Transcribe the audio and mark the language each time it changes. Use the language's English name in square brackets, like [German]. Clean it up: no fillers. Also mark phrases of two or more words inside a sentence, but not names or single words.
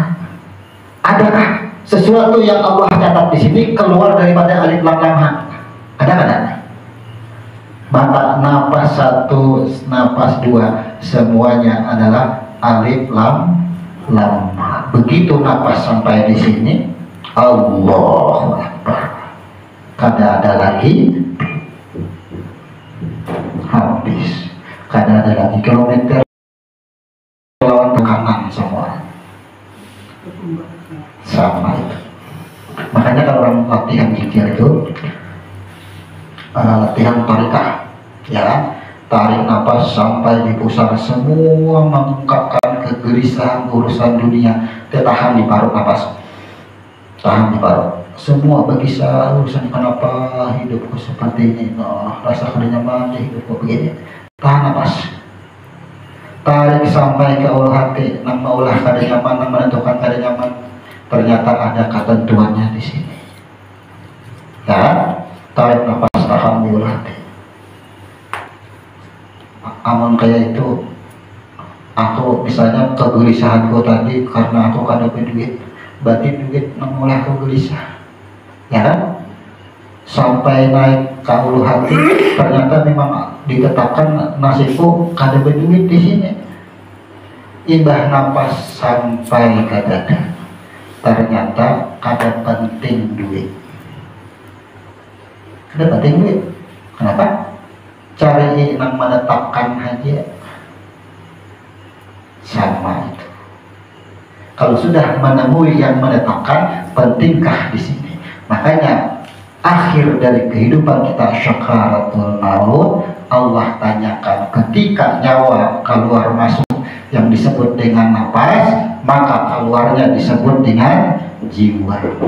[Banjar] Adakah sesuatu yang Allah catat di sini keluar daripada [Arabic] ألف لام هاء? [Banjar] Ada kada? Maka napas satu, napas dua, semuanya adalah [Arabic] ألف لام هاء. [Banjar] Begitu napas sampai di sini, [Arabic] الله أكبر, [Banjar] kada ada lagi, habis. Kada ada lagi kilometer lawan tekanan semua sama itu. Makanya kalau orang latihan zikir itu latihan tarikah, ya, tarik nafas sampai di pusar, semua mengungkapkan kegelisahan urusan dunia. Tahan di paruh nafas, tahan di paruh, semua berkisah urusan kenapa hidupku seperti ini, rasa kada nyaman di hidupku begini. Tahan nafas, tarik sampai ke ulu hati, nang maulah kada nyaman, nang menentukan kada nyaman. Ternyata ada ketentuannya di sini, ya. Tarik nafas, tahan di ulu hati. Amun kayak itu, aku misalnya kegelisahanku tadi karena aku kada punya duit, berarti duit mengulah aku gelisah, ya kan? Sampai naik ke ulu hati, ternyata memang ditetapkan nasibku kada punya duit di sini. Imbah nafas sampai ke dada, ternyata kada penting duit. Kada penting duit. Kenapa? Cari yang menetapkan aja sama itu. Kalau sudah menemui yang menetapkan, pentingkah di sini? Makanya akhir dari kehidupan kita [Arabic] سكرات الموت, [Banjar] Allah tanyakan ketika nyawa keluar masuk yang disebut dengan nafas, maka keluarnya disebut dengan jiwa.